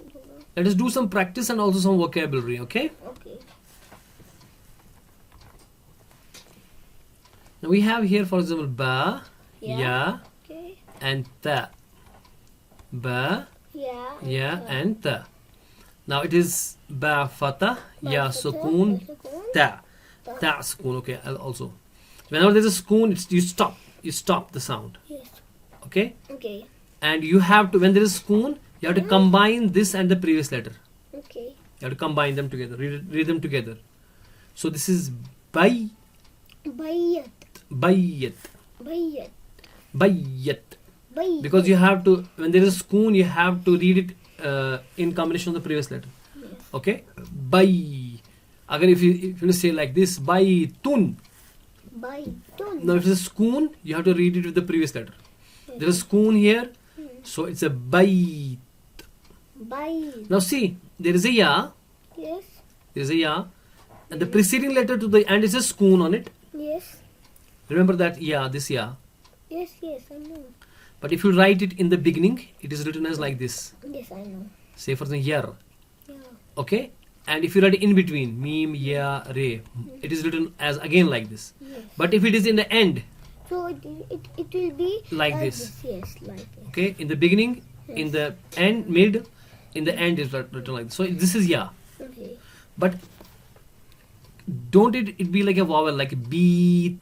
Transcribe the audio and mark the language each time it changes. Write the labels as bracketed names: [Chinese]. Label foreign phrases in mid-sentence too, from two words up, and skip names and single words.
[English] Let us do some practice and also some vocabulary, okay? Okay. Now we have here, for example, ba, Yeah. ya, Okay. and ta. Ba, Yeah. ya, and ta. Now it is [Arabic] با فتحة، يا سكون، تا. تا سكون, [English] okay, also. Whenever there's a sukoon, you stop. You stop the sound, Yes. okay? Okay. And you have to, when there is sukoon, you have to combine this and the previous letter. Okay. You have to combine them together, read them together. So this is bay, Bayat. bayat, Bayat. bayat. Bayat. Because you have to, when there is a spoon, you have to read it in combination of the previous letter. Yes. Okay? Bay. Again, if you say like this, baytun. Baytun. Now, if it's a spoon, you have to read it with the previous letter. There is a spoon here, so it's a bayt. Bayt. Now, see, there is a ya, Yes. there is a ya, and the preceding letter to the end is a spoon on it. Yes. Remember that ya, this ya. Yes. Yes. I know. But if you write it in the beginning, it is written as like this. Yes. I know. Say for example, yer. Yeah. Okay? And if you write in between, [Arabic] ميم، يا، را, [English] it is written as again like this. Yes. But if it is in the end, So it will be Like this. Yes. Like this. okay, in the beginning, in the end, mid, in the end is written like this. So this is ya. Okay. But don't it be like a vowel, like beat?